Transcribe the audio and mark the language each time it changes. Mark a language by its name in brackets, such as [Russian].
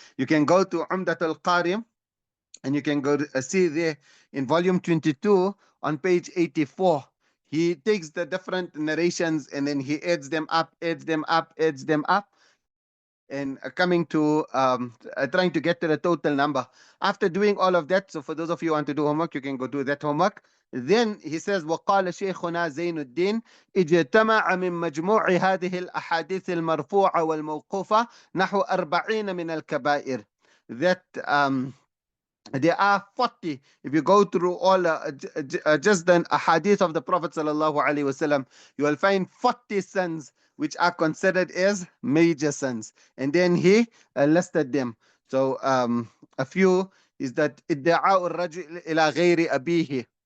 [English] You can go to Umdatul Qari, and you can go see there in volume 22 on page 84. He takes the different narrations and then he adds them up, adds them up, adds them up, and coming to trying to get to the total number. After doing all of that, so for those of you who want to do homework, you can go do that homework. Then he says, [Arabic] وقال شيخنا زين الدين اجتمع من مجموع هذه الأحاديث المرفوعة والموقوفة نحو 40 من الكبائر. [English] That There are 40. If you go through all just the hadith of the Prophet sallallahu alaihi wasallam, you will find 40 sins which are considered as major sins. And then he listed them. So a few is that [Arabic] idda'a'u ar-rajul ila ghayri abihi.